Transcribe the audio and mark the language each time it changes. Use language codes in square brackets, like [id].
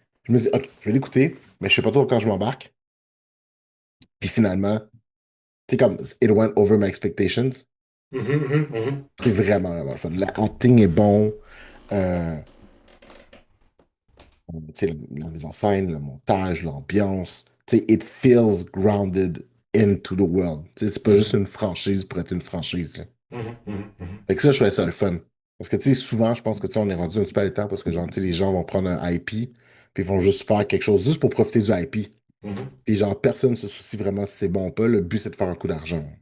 [fr] Je me dis, OK, je vais l'écouter, mais je sais pas trop quand je m'embarque. Puis finalement, tu sais, comme [en] it went over my expectations. Mhm, mhm, mhm, [fr] C'est vraiment, vraiment le fun. L'acting est bon. Euh, tu sais, la mise en scène, le montage, l'ambiance. Tu sais, [en] it feels grounded into the world. [fr] Tu sais, c'est pas juste mhm, une franchise pour être une franchise, là. mhm, mhm, mhm, Fait que ça, je trouvais ça le fun. Parce que, tu sais, souvent, je pense que, tu sais, on est rendu un petit peu à l'état parce que, genre, tu sais, les gens vont prendre un IP, puis ils vont juste faire quelque chose juste pour profiter du IP. mhm, Puis, genre, personne ne se soucie vraiment si c'est bon ou pas. Le but, c'est de faire un coup d'argent.